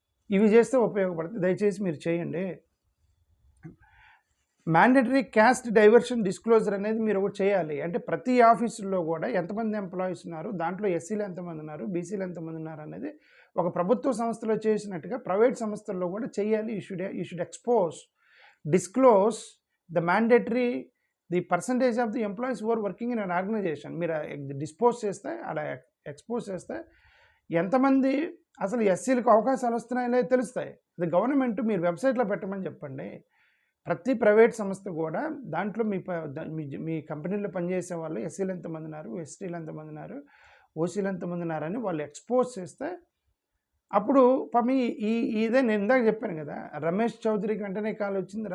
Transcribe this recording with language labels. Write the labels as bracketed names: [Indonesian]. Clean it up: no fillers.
[Telugu] ఇవి చేస్తే ఉపయోగపడుతుంది. దయచేసి మీరు చేయండి. మ్యాండేటరీ క్యాస్ట్ డైవర్షన్ డిస్క్లోజర్ అనేది మీరు ఒకటి చేయాలి. అంటే ప్రతి ఆఫీసుల్లో కూడా ఎంతమంది ఎంప్లాయీస్ ఉన్నారు, దాంట్లో ఎస్సీలు ఎంతమంది ఉన్నారు, బీసీలు ఎంతమంది ఉన్నారు అనేది ఒక ప్రభుత్వ సంస్థలో చేసినట్టుగా ప్రైవేట్ సంస్థల్లో కూడా చేయాలి. [English] You should disclose the mandatory the percentage of the employees who are working in an organization. [Telugu] మీరు డిస్పోజ్ చేస్తే, అలా ఎక్స్పోజ్ చేస్తే ఎంతమంది అసలు ఎస్సీలకు అవకాశాలు వస్తున్నాయో తెలుస్తాయి. అది గవర్నమెంట్ మీరు వెబ్సైట్లో పెట్టమని చెప్పండి. ప్రతి ప్రైవేట్ సంస్థ కూడా దాంట్లో మీ కంపెనీలో పనిచేసే వాళ్ళు ఎస్సీలు ఎంతమంది ఉన్నారు, ఎస్టీలు ఎంతమంది ఉన్నారు, ఓసీలు ఎంతమంది ఉన్నారని వాళ్ళు ఎక్స్పోజ్ చేస్తే అప్పుడు పాపం ఇదే నేను ఇందాక చెప్పాను కదా, రమేష్ చౌదరికి వెంటనే కాల్ వచ్చింది.